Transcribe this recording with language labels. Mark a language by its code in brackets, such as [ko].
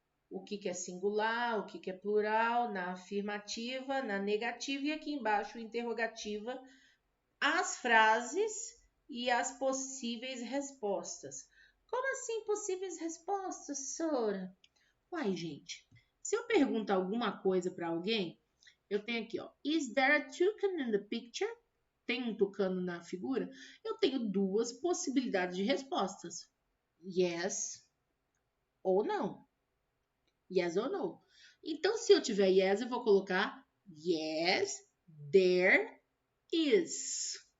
[pt] O que é singular, o que é plural, na afirmativa, na negativa e aqui embaixo interrogativa, as frases e as possíveis respostas. Como assim possíveis respostas, Sora? Uai, gente, se eu perguntar alguma coisa para alguém, eu tenho aqui, ó. [en] Is there a toucan in the picture? [pt] Tem um tucano na figura? Eu tenho duas possibilidades de respostas. Yes ou não. Yes ou no. Então, se eu tiver yes, eu vou colocar [en] yes, there is.